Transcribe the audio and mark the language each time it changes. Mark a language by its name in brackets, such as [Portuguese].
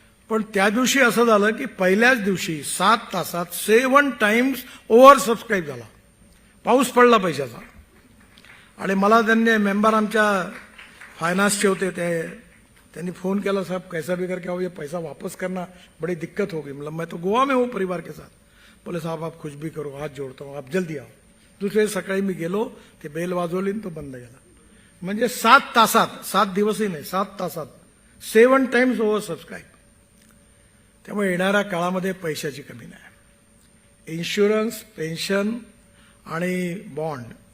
[Marathi] पण त्या दिवशी असं झालं की पहिल्याच दिवशी 7 तासात 7 टाइम्स ओव्हर सबस्क्राईब झाला. पाऊस पडला पैशाचा. आणि मला त्यांनी मेंबर आमच्या फायनान्सचे होते, त्यांनी फोन केला, [Hindi] साहब कैसा भी करके आओ, ये पैसा वापस करना बड़ी दिक्कत होगी. मतलब मैं तो गोवा में हूँ परिवार के साथ. बोले साहब आप कुछ भी करो, हाथ जोड़ता हूँ, आप जल्दी आओ. [Marathi] दुसरे सकाळी मी गेलो, ते बेल वाजवली तो बंद गेला. म्हणजे 7 तासात, 7 दिवसही नाही, 7 तासात 7 टाइम्स ओव्हर सबस्क्राईब. त्यामुळे येणाऱ्या काळामध्ये पैशाची कमी नाही. इन्शुरन्स, पेन्शन आणि बॉन्ड